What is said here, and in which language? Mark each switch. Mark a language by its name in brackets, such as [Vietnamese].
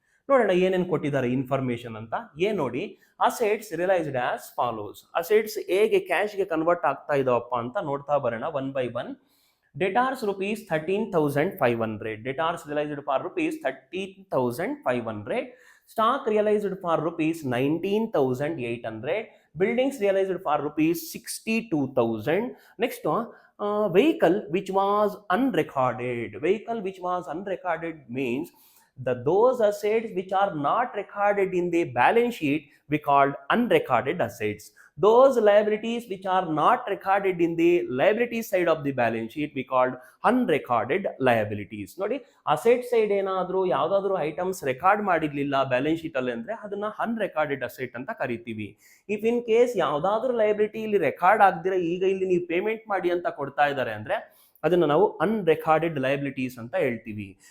[Kannada] ನೋಡೋಣ ಏನೇನು ಕೊಟ್ಟಿದ್ದಾರೆ ಇನ್ಫಾರ್ಮೇಶನ್ ಅಂತ. ಏನ್ ನೋಡಿ, [English] Assets realised as follows. [Kannada] Assets ಹೇಗೆ ಕ್ಯಾಶ್ಗೆ ಕನ್ವರ್ಟ್ ಆಗ್ತಾ ಇದಾವಪ್ಪ ಅಂತ ನೋಡ್ತಾ ಬರೋಣ one by one. [English] Debtors rupees 13,500. Debtors realised for rupees 13,500. Stock realised for rupees 19,800. buildings realized for rupees 62,000. Next vehicle which was unrecorded. Vehicle which was unrecorded means those assets which are not recorded in the balance sheet we called unrecorded assets. Those liabilities which are not recorded in the liability side of the balance sheet we called unrecorded liabilities. [Kannada] ನೋಡಿ, asset side ಏನಾದರೂ ಯಾವುದಾದ್ರೂ items record ಮಾಡಿರ್ಲಿಲ್ಲ balance sheet ಅಲ್ಲಿ ಅಂದ್ರೆ ಅದನ್ನ ಅನ್ರೆಕಾರ್ಡೆಡ್ asset ಅಂತ ಕರಿತೀವಿ. If in case ಯಾವುದಾದ್ರೂ liability ಇಲ್ಲಿ ರೆಕಾರ್ಡ್ ಆಗದಿರ ಈಗ ಇಲ್ಲಿ ನೀವು ಪೇಮೆಂಟ್ ಮಾಡಿ ಅಂತ ಕೊಡ್ತಾ ಇದ್ದಾರೆ ಅಂದ್ರೆ ಅದನ್ನು ನಾವು ಅನ್ರೆಕಾರ್ಡೆಡ್ ಲಯಬಿಲಿಟೀಸ್ ಅಂತ ಹೇಳ್ತೀವಿ.